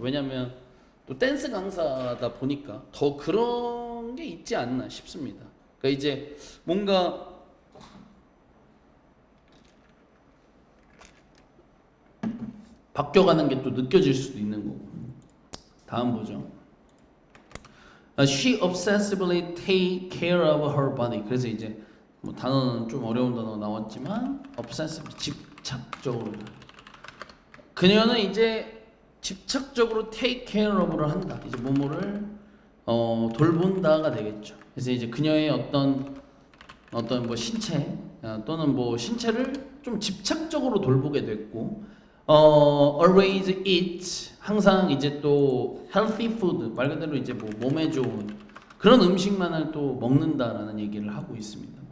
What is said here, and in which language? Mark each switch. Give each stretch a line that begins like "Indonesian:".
Korean: 왜냐하면 또 댄스 강사다 보니까 더 그런 게 있지 않나 싶습니다. 그러니까 이제 뭔가 바뀌어가는 게 또 느껴질 수도 있는 거고. 다음 보죠.
English: She obsessively take care of her body.
Korean: 그래서 이제 뭐 단어는 좀 어려운 단어 나왔지만 obsessive, 집착적으로. 그녀는 이제 집착적으로
English: take care of
Korean: 를 한다. 이제 뭐뭐를 돌본다가 되겠죠. 그래서 이제 그녀의 어떤 뭐 신체 또는 뭐 신체를 좀 집착적으로 돌보게 됐고,
English: always eat,
Korean: 항상 이제 또
English: healthy food,
Korean: 말 그대로 이제 뭐 몸에 좋은 그런 음식만을 또 먹는다라는 얘기를 하고 있습니다.